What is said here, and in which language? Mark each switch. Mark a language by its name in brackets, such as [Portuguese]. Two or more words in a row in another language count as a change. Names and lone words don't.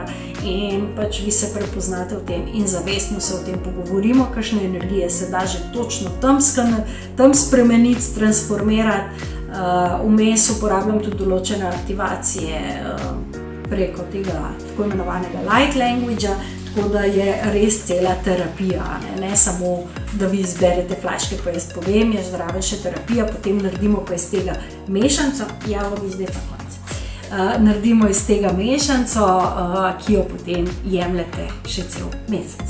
[Slovenian] In pač vi se prepoznate v tem in zavestno se o tem pogovorimo, kakšne energije se da že točno tam spremeniti, transformirati. Vmes uporabljam tudi določene aktivacije preko tega tako imenovanega [English] light language- [Slovenian] a, tako da je res cela terapija, ne samo, da vi izberete flaške, pa jaz povem, je zdrava še terapija, potem naredimo pa iz tega mešanco, ja, vodi zdaj pa konec. naredimo iz tega mešanico, ki jo potem jemljete še cel mesec.